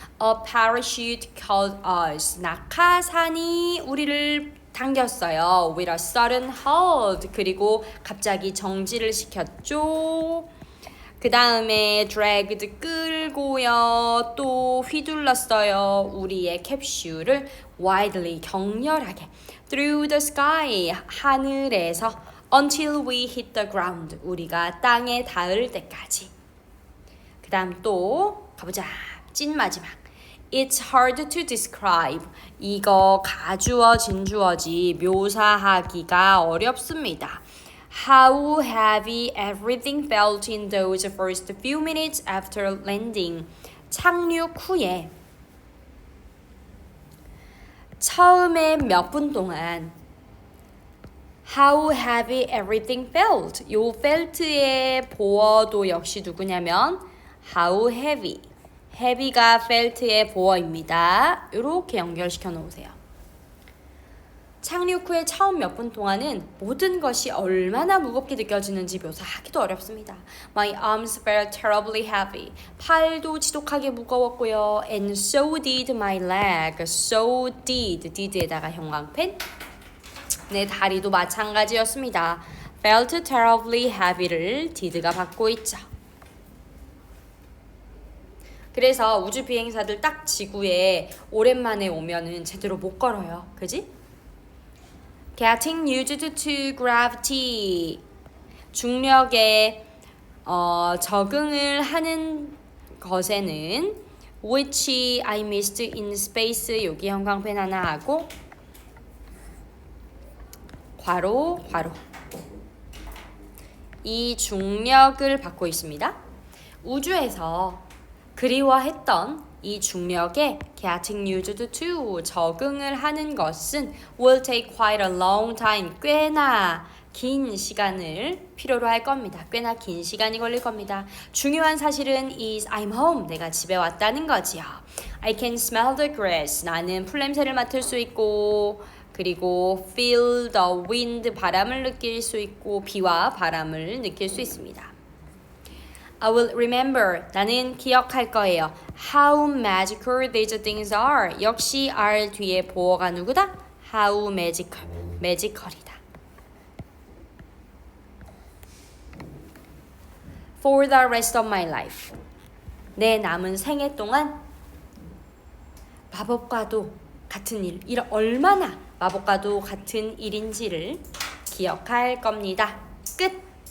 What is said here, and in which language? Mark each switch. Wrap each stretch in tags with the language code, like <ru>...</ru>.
<en>A parachute caught us.</en> <ko>낙하산이 우리를 당겼어요.</ko> <en>With a sudden halt.</en> <ko>그리고 갑자기 정지를 시켰죠. 그 다음에</ko> <en>dragged</en> <ko>끌고요. 또 휘둘렀어요. 우리의 캡슐을</ko> <en>widely</en> <ko>격렬하게</ko> <en>through the sky</en> <ko>하늘에서</ko> <en>until we hit the ground</en> <ko>우리가 땅에 닿을 때까지. 그 다음 또 가보자. 찐 마지막.</ko> <en>It's hard to describe.</en> <ko>이거 가주어 진주어지 묘사하기가 어렵습니다.</ko> <en>How heavy everything felt in those first few minutes after landing.</en> <ko>착륙 후에 처음에 몇 분 동안</ko> <en>How heavy everything felt.</en> <ko>요 felt의 보어도 역시 누구냐면</ko> <en>How heavy.</en> <ko>heavy가 felt의 보어입니다. 이렇게 연결시켜 놓으세요. 착륙 후에 처음 몇 분 동안은 모든 것이 얼마나 무겁게 느껴지는지 묘사하기도 어렵습니다.</ko> <en>My arms felt terribly heavy.</en> <ko>팔도 지독하게 무거웠고요.</ko> <en>And so did my leg. So did</en> <ko>에다가 형광펜. 내 다리도 마찬가지였습니다.</ko> <en>Felt terribly heavy</en> <ko>를 did가 받고 있죠. 그래서 우주 비행사들 딱 지구에 오랜만에 오면은 제대로 못 걸어요. 그지?</ko> <en>Getting used to gravity.</en> <ko>중력에 적응을 하는 것에는</ko> <en>which I missed in space.</en> <ko>여기 형광펜 하나 하고 괄호 이 중력을 받고 있습니다. 우주에서 그리워했던 이 중력에</ko> <en>getting used to</en> <ko>적응을 하는 것은</ko> <en>will take quite a long time.</en> <ko>꽤나 긴 시간을 필요로 할 겁니다. 꽤나 긴 시간이 걸릴 겁니다. 중요한 사실은</ko> <en>is I'm home.</en> <ko>내가 집에 왔다는 거지요.</ko> <en>I can smell the grass.</en> <ko>나는 풀냄새를 맡을 수 있고 그리고</ko> <en>feel the wind.</en> <ko>바람을 느낄 수 있고 비와 바람을 느낄 수 있습니다.</ko> <en>I will remember.</en> <ko>나는 기억할 거예요.</ko> <en>How magical these things are.</en> <ko>역시 R 뒤에 보어가 누구다?</ko> <en>How magical. magical이다. For the rest of my life.</en> <ko>내 남은 생애 동안 마법과도 같은 일, 얼마나 마법과도 같은 일인지를 기억할 겁니다. 끝.</ko>